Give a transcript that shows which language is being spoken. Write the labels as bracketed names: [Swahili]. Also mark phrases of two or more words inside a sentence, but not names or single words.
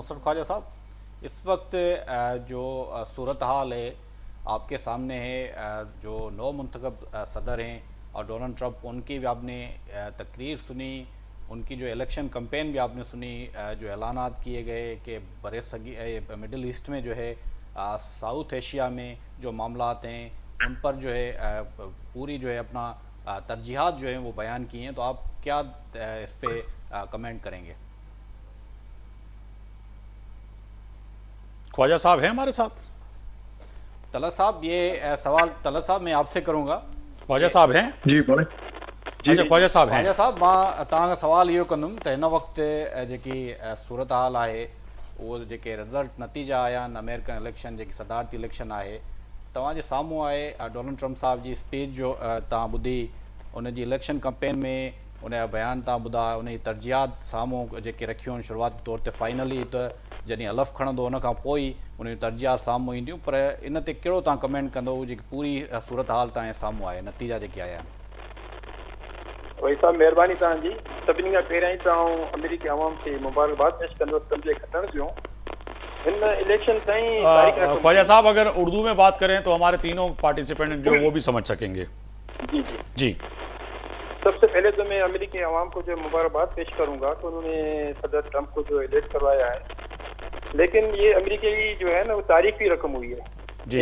[Urdu] مسرت خواجہ صاحب، اس وقت جو صورتحال ہے آپ کے سامنے ہے، جو نو منتخب صدر ہیں اور ڈونلڈ ٹرمپ، ان کی بھی آپ نے تقریر سنی، ان کی جو الیکشن کمپین بھی آپ نے سنی، جو اعلانات کیے گئے کہ مڈل ایسٹ میں جو ہے، ساؤتھ ایشیا میں جو معاملات ہیں ان پر جو ہے پوری جو ہے اپنا ترجیحات جو ہیں وہ بیان کی ہیں، تو آپ کیا اس پہ کمنٹ کریں گے؟ خواجہ صاحب ہیں ہمارے ساتھ؟ طلعت صاحب، یہ سوال طلعت صاحب میں آپ سے کروں گا۔ خواجہ صاحب ہیں؟ جی بولیں۔ اچھا خواجہ صاحب ہیں۔ خواجہ صاحب، [Sindhi] मां तव्हां सवाल इहो कंदुमि त हिन वक़्तु जेकी सूरत हाल आहे उहो जेके रिज़ल्ट नतीजा आया आहिनि [English] American election [Sindhi] जेकी सदारती इलेक्शन आहे, तव्हांजे साम्हूं आहे डोनाल्ड ट्रम्प साहब जी स्पीच जो तव्हां ॿुधी, उन जी [English] election campaign [Sindhi] में उन जा बयान तव्हां ॿुधा, उन जी तरजीहात साम्हूं जेके रखियूं आहिनि शुरूआती तौर ते, फाइनली त जॾहिं हलफ़ खणंदो उन खां पोइ उन जी तरजीहात साम्हूं ईंदियूं, पर इन ते कहिड़ो तव्हां कमेंट कंदो जेकी पूरी सूरत हाल तव्हांजे साम्हूं आहे, नतीजा जेके आया आहिनि? वही साहब, महिरबानी तव्हांजी। सभिनी खां पहिरियां ई तव्हां अमेरिकी आवाम खे मुबारकबाद पेश कंदुसि पंहिंजे खटण जूं इन इलेक्शन ताईं। [Urdu] خواجہ صاحب، اگر اردو میں بات کریں تو ہمارے تینوں پارٹیسیپنٹ جو وہ بھی سمجھ سکیں گے. جی جی जी। سب سے پہلے تو میں امریکی عوام کو جو مبارکباد پیش کروں گا تو انہوں نے صدر ٹرمپ کو جو الیکٹ کروایا ہے، لیکن یہ امریکی جو ہے نا وہ تاریخی رقم ہوئی ہے.